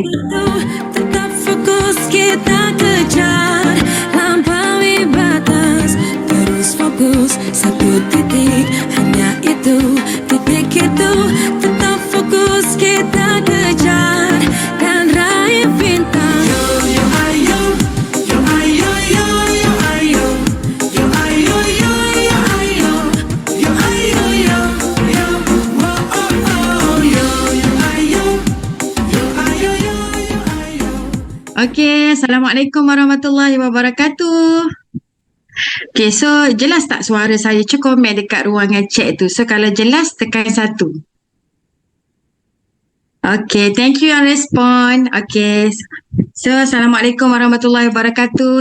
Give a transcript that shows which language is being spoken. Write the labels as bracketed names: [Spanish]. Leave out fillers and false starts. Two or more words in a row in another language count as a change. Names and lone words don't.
[Indonesian] Tetap fokus kita kejar, lampaui batas, terus fokus satu titik, hanya itu, titik itu. Tetap fokus kita kejar dan raih bintang. Yo yo ayo, yo ayo yo yo ayo, yo ayo yo yo ayo, yo ayo yo yo, oh oh oh, yo yo ayo, yo ayo yo yo ayo. [Arabic] Okey, السلام عليكم ورحمة الله وبركاته. [English] Okay, so [Malay] jelas tak suara saya? Cuba komen dekat ruangan chat tu. So kalau jelas, tekan 1. [English] Okay, thank you [Malay] yang respon. [English] Okay, so [Arabic] السلام عليكم ورحمة الله وبركاته.